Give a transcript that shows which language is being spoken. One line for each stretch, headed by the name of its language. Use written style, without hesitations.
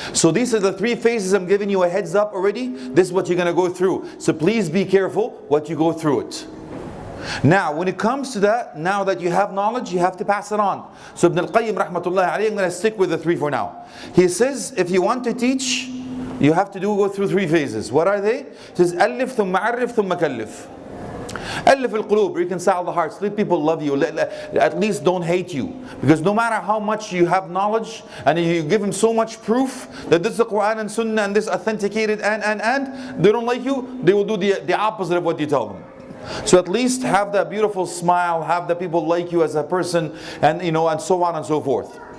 English: So these are the three phases. I'm giving you a heads up already. This is what you're going to go through. So please be careful what you go through it. Now when it comes to that, now that you have knowledge, you have to pass it on. So Ibn al-Qayyim rahmatullahi alayhi, I'm going to stick with the three for now. He says if you want to teach, you have to go through three phases. What are they? He says
Arabic: ألف ثم عرف ثم كلف. ألف القلوب,
English: reconcile the hearts, let people love you, at least don't hate you. Because no matter how much you have knowledge and you give them so much proof that this is the Quran and Sunnah and this authenticated and they don't like you, they will do the opposite of what you tell them. So at least have that beautiful smile, have the people like you as a person, and you know, and so on and so forth.